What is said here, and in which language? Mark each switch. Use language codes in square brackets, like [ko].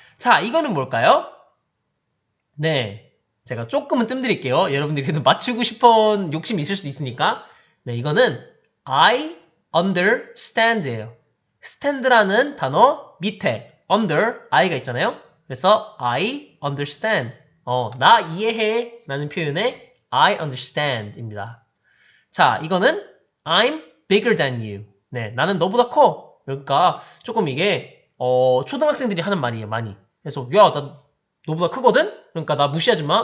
[ko] 자, 이거는 뭘까요? 네, 제가 조금은 뜸드릴게요. 여러분들이 그래도 맞추고 싶은 욕심이 있을 수도 있으니까. 네, 이거는 [en] I understand [ko] 예요. stand라는 단어 밑에 under I가 있잖아요. [en] 그래서 I understand. [ko] 나 이해해 라는 표현의 [en] I understand [ko] 입니다. 자, 이거는 [en] I'm bigger than you. [ko] 네, 나는 너보다 커. 그러니까 조금 이게 초등학생들이 하는 말이에요, 많이. 그래서 야, 나 너보다 크거든? 그러니까 나 무시하지 마.